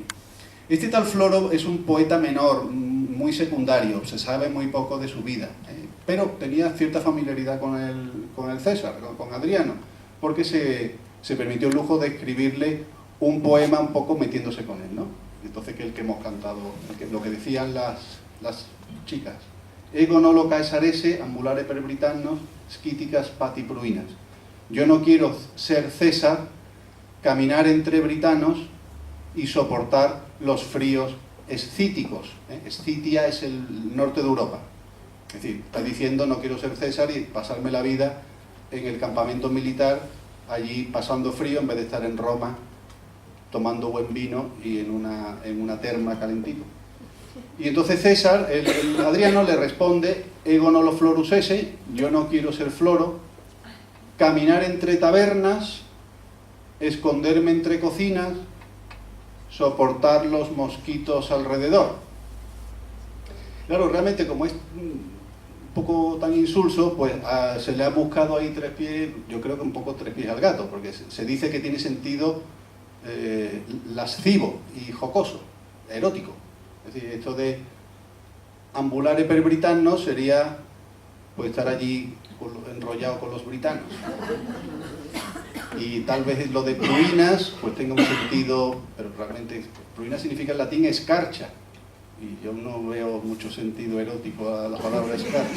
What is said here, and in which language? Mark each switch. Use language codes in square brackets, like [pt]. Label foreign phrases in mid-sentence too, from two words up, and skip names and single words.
[es] Este tal Floro es un poeta menor, muy secundario, se sabe muy poco de su vida, pero tenía cierta familiaridad con el César, con Adriano, porque se permitió el lujo de escribirle un poema un poco metiéndose con él, ¿no? Entonces, que el que hemos cantado, lo que decían las chicas: [la] ego nolo caesarese, ambulare per Britannos, sciticas pati pruinas. [es] Yo no quiero ser César, caminar entre britanos y soportar los fríos escíticos. Escitia es el norte de Europa. Es decir, está diciendo: no quiero ser César y pasarme la vida en el campamento militar, allí pasando frío, en vez de estar en Roma tomando buen vino y en una terma calentito. Y entonces César, el Adriano, le responde: [la] ego nolo florus esse, [es] yo no quiero ser Floro, caminar entre tabernas, esconderme entre cocinas, soportar los mosquitos alrededor. Claro, realmente, como es un poco tan insulso, pues se le ha buscado ahí tres pies, yo creo que un poco tres pies al gato, porque se dice que tiene sentido lascivo y jocoso, erótico. Es decir, esto de [la] ambulare per Britannos [es] sería pues estar allí enrollado con los britanos. Y tal vez lo de pruinas pues tenga un sentido, pero realmente pruinas significa en latín escarcha, y yo no veo mucho sentido erótico a la palabra escarcha.